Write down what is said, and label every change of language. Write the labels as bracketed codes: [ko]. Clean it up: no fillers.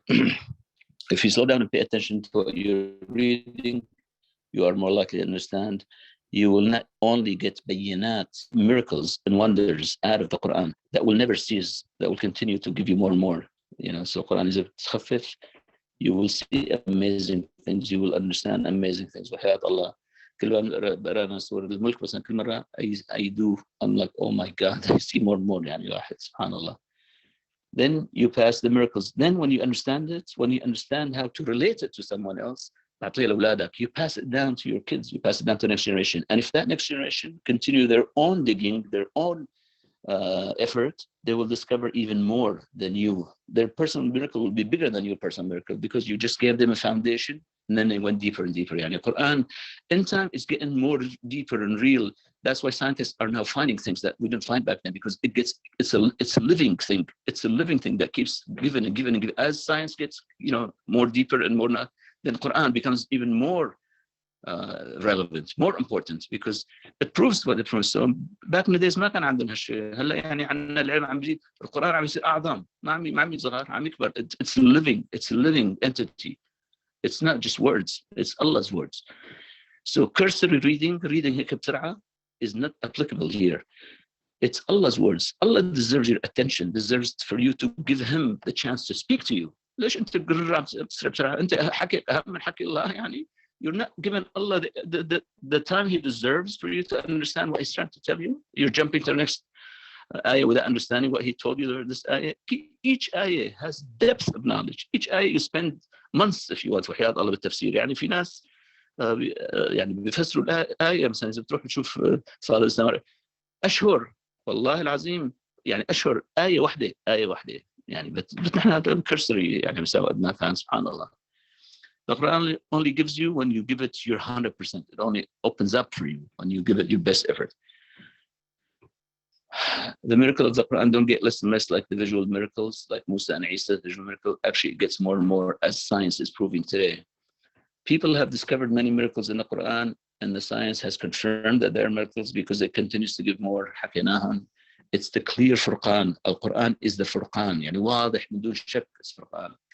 [en] If you slow down and pay attention to what you're reading, you are more likely to understand. You will not only get bayinat, miracles and wonders out of the Quran that will never cease, that will continue to give you more and more. So Quran is a tkhafif. You will see amazing things. You will understand amazing things. [ar] وحياة الله كل ما بقرأنا سورة الملك مثلا كل مرة [en] I do, I'm like, oh my God, I see more and more [ar] يعني واحد سبحان الله. [en] Then you pass the miracles. Then when you understand it, when you understand how to relate it to someone else, You pass it down to your kids, you pass it down to the next generation. And if that next generation continue their own digging, their own effort, they will discover even more than you. Their personal miracle will be bigger than your personal miracle because you just gave them a foundation and then they went deeper and deeper. Yani Quran, in time, is getting more deeper and real. That's why scientists are now finding things that we didn't find back then, because it's a living thing. It's a living thing that keeps giving and giving and giving. As science gets more deeper and more, then Quran becomes even more relevant, more important, because it proves what it proves. So back in the days [ar] ما كان عندنا هالشيء. هلا يعني عندنا العلم عم بيزيد، القرآن عم يصير أعظم، ما عم يصغر، عم يكبر. [en] It's a living entity. It's not just words, it's Allah's words. So cursory reading [ar] هيك بسرعة [en] is not applicable here. It's Allah's words. Allah deserves your attention, deserves for you to give him the chance to speak to you. [ar] ليش أنت بسرعة؟ أنت حكي أهم من حكي الله يعني. [en] You're not giving Allah the time he deserves for you to understand what he's trying to tell you. You're jumping to the next ayah without understanding what he told you. This ayah, each ayah has depth of knowledge. Each ayah you spend months if you want. [ar] وحياة الله بالتفسير. يعني في ناس يعني بيفسروا الآية مثلا إذا بتروح تشوف صلاة الاستمرار أشهر والله العظيم، يعني أشهر آية واحدة يعني نحن كرسري يعني مساوي ما فهم سبحان الله. [en] The Quran only gives you when you give it your 100%. It only opens up for you when you give it your best effort. The miracle of the Quran don't get less and less like the visual miracles, like Musa and Isa, the visual miracle. Actually, it gets more and more as science is proving today. People have discovered many miracles in the Quran, and the science has confirmed that there are miracles because it continues to give more. It's the clear Furqan. Al-Quran is the Furqan. [ar] يعني واضح من دون شك [en] it's Furqan.